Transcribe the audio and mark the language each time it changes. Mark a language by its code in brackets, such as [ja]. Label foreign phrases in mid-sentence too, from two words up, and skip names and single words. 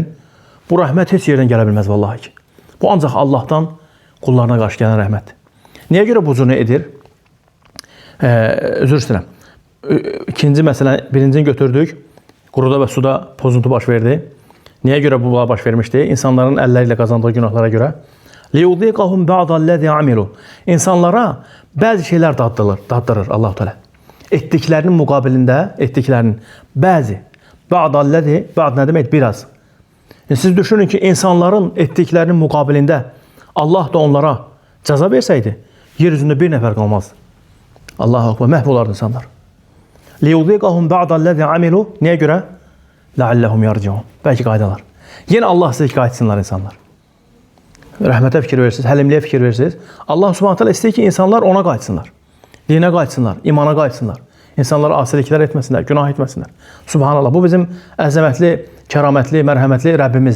[az] Bu rəhmət heç yerdən gələ bilməz vallahi ki. Bu ancaq Allahdan qullarına qarşı gələn rəhmətdir. Niyə görə bu cürə edir? Özür istəyirəm. İkinci məsələ, birincini götürdük. Quruda və suda pozuntu baş verdi. Niyə görə bu baş vermişdi? İnsanların əlləri ilə qazandığı günahlara görə. [ar] لِيُذِيقَهُمْ بَعْضَ الَّذِي عَمِلُوا. [az] İnsanlara bəzi şeylər daddırır Allah-u Teala. Etdiklərinin müqabilində, etdiklərinin bəzi. Ba'dallezi, ba'd nə demək? Biraz. Siz düşünün ki, insanların etdiklərinin müqabilində Allah da onlara cəza versəydi, yer üzündə bir nəfər qalmazdı. [ar] الله أكبر, [az] məhv olardı insanlar. [ar] لِيُذِيقَهُمْ بَعْضَ الَّذِي عَمِلُوا. [az] Niyə görə? [ar] لَعَلَّهُمْ يَرْجِعُونَ. [az] Bəlkə qaydalar. Yenə Allah sizə qayıtsınlar insanlar. Rəhmətə fikir verirsiniz, həlimliyə fikir verirsiniz. Allah [ar] سبحانه تعالى [az] istəyir ki, insanlar ona qayıtsınlar. Dinə qayıtsınlar, imana qayıtsınlar. İnsanlar asiliklər etməsinlər, günah etməsinlər. Subhanallah, bu bizim əzəmətli, kəramətli, mərhəmətli Rəbbimiz.